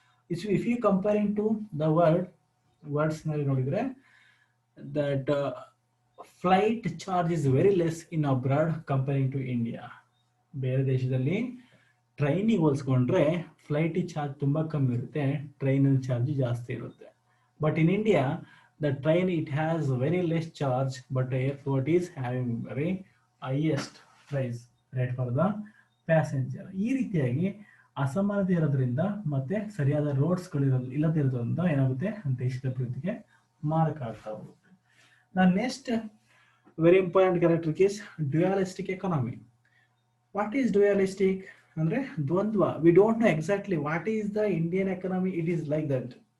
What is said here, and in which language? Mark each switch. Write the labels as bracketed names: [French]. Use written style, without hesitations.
[English] if you comparing to the words [Kannada] ನಲ್ಲಿ ನೋಡಿದ್ರೆ [English] That flight charge is very less in abroad comparing to India. [Kannada] ಬೇರೆ ದೇಶದಲ್ಲಿ ಟ್ರೈನಿಗೆ ಹೋಲಿಸ್ಕೊಂಡ್ರೆ ಫ್ಲೈಟ್ ಚಾರ್ಜ್ ತುಂಬಾ ಕಮ್ಮಿ ಇರುತ್ತೆ, ಟ್ರೈನ್ ಚಾರ್ಜ್ ಜಾಸ್ತಿ ಇರುತ್ತೆ. [English] But in India The train, it has very less charge, but airport is having very highest price rate for the passenger. [Kannada] ಈ ರೀತಿಯಾಗಿ ಅಸಮಾನತೆ ಇರೋದ್ರಿಂದ ಮತ್ತೆ ಸರಿಯಾದ ರೋಡ್ಸ್ಗಳು ಇಲ್ಲದಿರೋದ್ರಿಂದ ಏನಾಗುತ್ತೆ, ದೇಶದ ಅಭಿವೃದ್ಧಿಗೆ ಮಾರಕ ಆಗ್ತಾ ಹೋಗುತ್ತೆ. [English] Next very important character is dualistic economy. What is dualistic [Kannada] ಅಂದ್ರೆ ದ್ವಂದ್ವ. [English] We don't know exactly what is the Indian economy. It is like that.